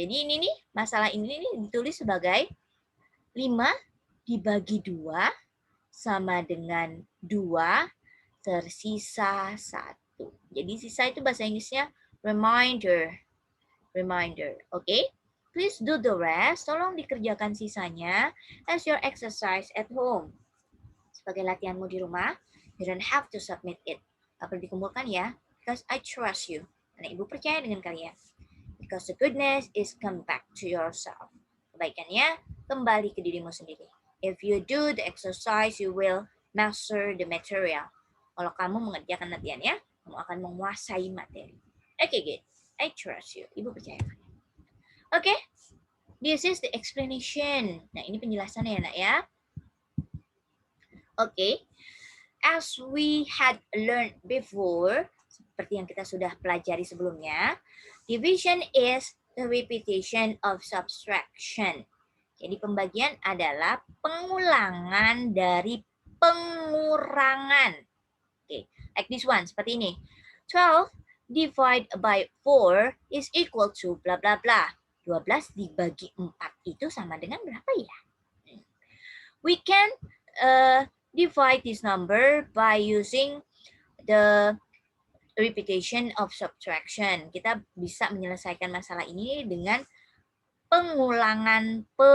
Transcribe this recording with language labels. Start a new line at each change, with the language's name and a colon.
Indonesian: Jadi ini nih, masalah ini nih ditulis sebagai 5 dibagi 2 sama dengan 2 tersisa 1. Jadi sisa itu bahasa Inggrisnya remainder.
English: Oke? Please do the rest.
Indonesian: Tolong dikerjakan sisanya
English: as your exercise at home.
Indonesian: Sebagai latihanmu di rumah,
English: you don't have to submit it.
Indonesian: Gak perlu dikumpulkan ya,
English: because I trust you.
Indonesian: Karena Ibu percaya dengan kalian.
English: Because the goodness is come back to yourself.
Indonesian: Kebaikannya kembali ke dirimu sendiri.
English: If you do the exercise, you will master the material.
Indonesian: Kalau kamu mengerjakan latihannya, kamu akan menguasai materi.
English: Okay, good. I trust you.
Indonesian: Ibu percaya.
English: Okay, this is the explanation.
Indonesian: Nah, ini penjelasannya ya, nak ya.
English: Okay, as we had learned before,
Indonesian: seperti yang kita sudah pelajari sebelumnya,
English: division is the repetition of subtraction.
Indonesian: Jadi pembagian adalah pengulangan dari pengurangan.
English: Okay, like this one,
Indonesian: seperti ini.
English: 12 divided by 4 is equal to bla bla bla.
Indonesian: 12 dibagi 4 itu sama dengan berapa ya?
English: We can divide this number by using the repetition of subtraction.
Indonesian: Kita bisa menyelesaikan masalah ini dengan pengurangan.